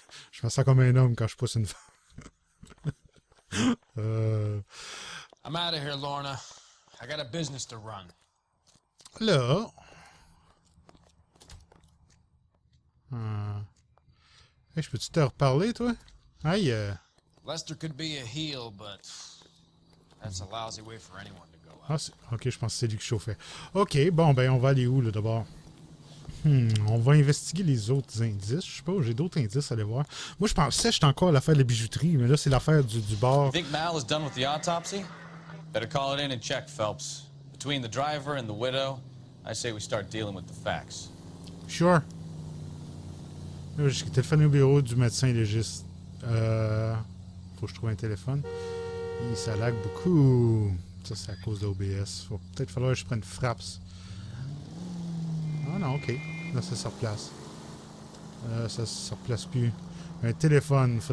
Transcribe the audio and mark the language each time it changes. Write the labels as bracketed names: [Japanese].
[French] Je me sens comme un homme quand je pousse une femme. [English] I'm out of here, Lorna. I got a business to run. [French] Là. Hey, je peux-tu te reparler, toi? Aïe. [English] Lester could be a heel, but that's a lousy way for anyone to go Ah, out. [French] ok, je pense que c'est lui qui chauffait. Ok, bon, ben, on va aller où, là, d'abord? On va investiguer les autres indices. Je sais pas, j'ai d'autres indices à aller voir. Moi, je pensais que j'étais encore à l'affaire de la bijouterie, mais là, c'est l'affaire du bar. [English] You think Mal is done with the autopsy? Better call it in and check, Phelps. Between the driver and the widow, I say we start dealing with the facts. Sure. [French] Là, j'ai téléphoné au bureau du médecin légiste. Faut que je trouve un téléphone. Et ça lag beaucoup. Ça, c'est à cause de l'OBS. Faut peut-être falloir que je prenne Fraps. Ah non, ok. Là, ça se replace. Ça se replace plus. Un téléphone.